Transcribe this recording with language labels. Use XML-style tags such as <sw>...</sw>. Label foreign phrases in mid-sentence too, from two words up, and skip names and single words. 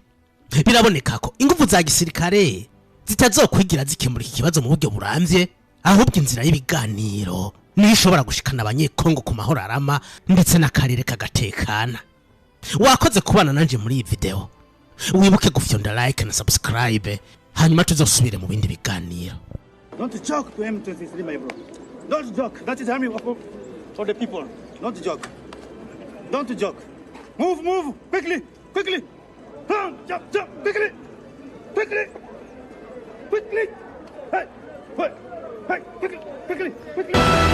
<rn>Biraboneka ko ingufu za gisirikare zitazokwigira zikemura iki kibazo mu buryo buramvye, ahubwo inzira y'ibiganiro niyo ishobora gushikana Abanyekongo ku mahoro arama ndetse n'akarere kagatekana. Wakoze kubana nanje muri iyi video. Wibuke gufyonda like na subscribe, hanyuma tuzosubire mu bindi biganiro.</rn> <en>Don't joke to M23, my bro. Don't joke. That is army for the people. Don't joke. Don't joke. Move, move, quickly, quickly. Jump, jump, quickly, quickly, quickly. Hey, hey, hey, quickly, quickly, quickly.</en>